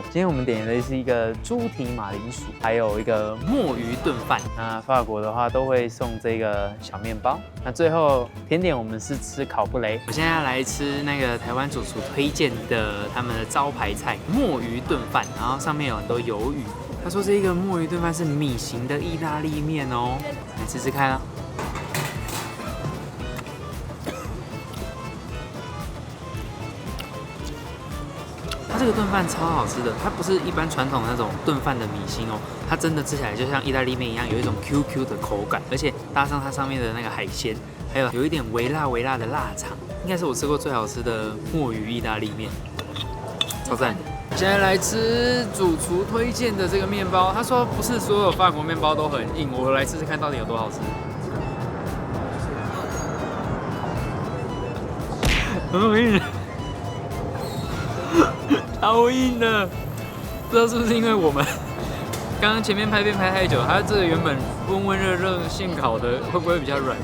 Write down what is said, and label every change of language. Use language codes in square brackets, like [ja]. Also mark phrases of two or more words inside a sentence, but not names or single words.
[zh] 今天我們點的是一個豬蹄馬鈴薯，還有一個墨魚燉飯。那法國的話都會送這個小麵包。那最後甜點我們是吃烤布雷。我現在要來吃那個台灣主廚推薦的他們的招牌菜墨魚燉飯，然後上面有很多魷魚。他說這個墨魚燉飯是米型的意大利麵哦，來吃吃看啊。它這個燉飯超好吃的，它不是一般傳統的那種燉飯的米心哦，它真的吃起來就像意大利麵一樣，有一種 QQ 的口感，而且搭上它上面的那個海鮮，還有一點微辣的臘腸，應該是我吃過最好吃的墨魚意大利麵，超讚。現在來吃主廚推薦的這個麵包，他說不是所有法國麵包都很硬，我來試試看到底有多好吃。很硬，超硬的，不知道是不是因為我們剛剛前面拍片拍太久，它這個原本溫熱現烤的會不會比較軟？